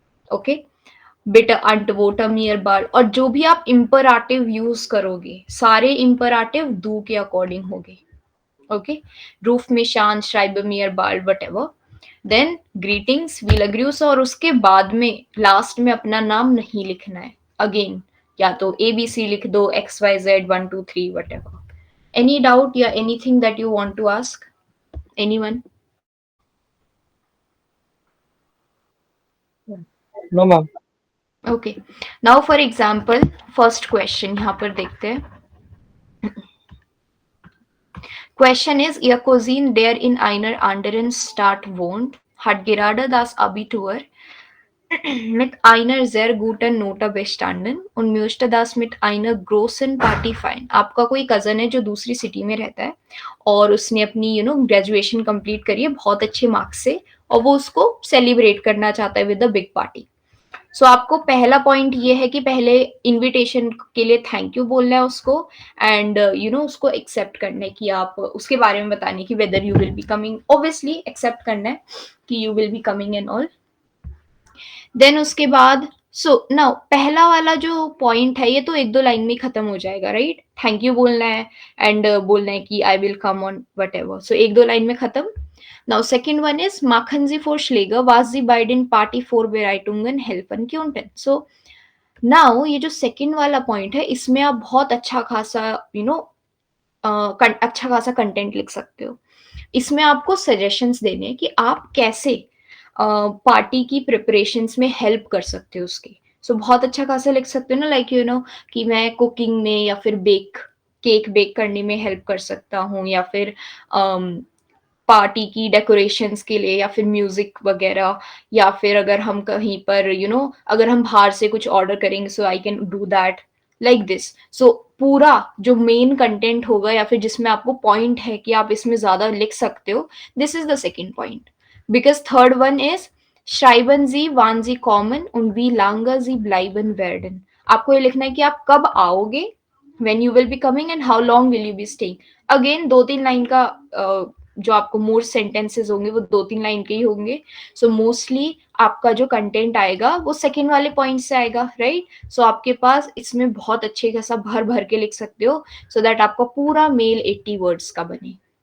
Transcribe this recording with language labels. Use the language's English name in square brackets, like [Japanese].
[Hindi] Okay, bit [German] antworte mir bald, [Hindi] और जो भी आप imperative यूज करोगे सारे imperative do के अकॉर्डिंग होंगे। ओके, [German] रूफ में शान, श्राइब मियर बाल्ड, [Hindi] what ever. Then greetings, we लग्यूस, और उसके बाद में लास्ट में अपना नाम नहीं लिखना है। अगेन या तो ABC लिख दो, XYZ123 what ever. [English] Any doubt या anything that you want to ask? Anyone? No ma'am. Okay. Now for example, first question [Hindi] यहाँ पर देखते हैं। [English] Question is, [German] Ihr Cousin, der in einer anderen Stadt wohnt, hat gerade das Abitur mit einer sehr guten Note bestanden und möchte das mit einer großen Party feiern. [Hindi] आपका कोई cousin है जो दूसरी city में रहता है और उसने अपनी ग्रेजुएशन कंप्लीट करी है बहुत अच्छे मार्क्स से, और वो उसको सेलिब्रेट करना चाहता है विद अ बिग पार्टी। सो आपको पहला पॉइंट ये है कि पहले इनविटेशन के लिए थैंक यू बोलना है उसको, एंड उसको एक्सेप्ट करना है कि आप उसके बारे में बताने की whether you will be coming, obviously accept करना है कि you will be coming and all. Then उसके बाद नाउ पहला वाला जो पॉइंट है ये तो 1-2 लाइन में खत्म हो जाएगा, राइट? [English] Thank you बोलना है and बोलना है कि I will come on whatever, so 1-2 line में खत्म। Now second one is [German] machen Sie Vorschläge, was Sie bei den Party-Vorbereitungen helfen könnten. [Hindi] So now ये जो सेकंड वाला पॉइंट है इसमें आप बहुत अच्छा खासा अच्छा खासा कंटेंट लिख सकते हो। इसमें आपको सजेशंस देने हैं कि आप कैसे पार्टी की प्रिपरेशंस में हेल्प कर सकते हो उसकी। सो बहुत अच्छा खासा लिख सकते हो ना, लाइक यू नो कि मैं कुकिंग में या फिर केक बेक करने में हेल्प कर सकता हूँ, या फिर पार्टी की डेकोरेशंस के लिए, या फिर म्यूजिक वगैरह, या फिर अगर हम कहीं पर अगर हम बाहर से कुछ ऑर्डर करेंगे, सो I can do that like this. सो पूरा जो मेन कंटेंट होगा या फिर जिसमें आपको पॉइंट है कि आप इसमें ज्यादा लिख सकते हो, this is the second point. [English] because third one is [German] schreiben Sie, wann Sie kommen und wie lange Sie bleiben werden। [Hindi] आपको ये लिखना है कि आप कब आओगे, [English] when you will be coming and how long will you be staying। [Hindi] Again 2-3 line का जो आपको मोर सेंटेंसेस होंगे वो 2-3 लाइन के ही होंगे। सो मोस्टली आपका जो कंटेंट आएगा वो सेकेंड वाले पॉइंट से आएगा, राइट। सो आपके पास इसमें बहुत अच्छे खासा भर भर के लिख सकते हो, सो दैट आपका पूरा मेल 80 वर्ड्स का बने।